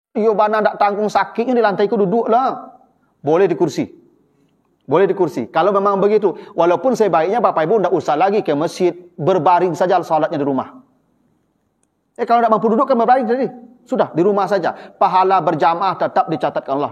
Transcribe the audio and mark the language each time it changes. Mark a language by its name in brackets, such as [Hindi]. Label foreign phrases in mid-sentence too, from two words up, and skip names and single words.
[Minangkabau] Iyo bana tak tanggung sakitnya di lantai ku duduklah. Boleh di kursi. Boleh di kursi. [Indonesian] Kalau memang begitu, walaupun sebaiknya Bapak Ibu tidak usah lagi ke masjid, berbaring saja salatnya di rumah. Kalau tidak mampu duduk kan berbaring jadi. Sudah, di rumah saja. Pahala berjamaah tetap dicatatkan Allah.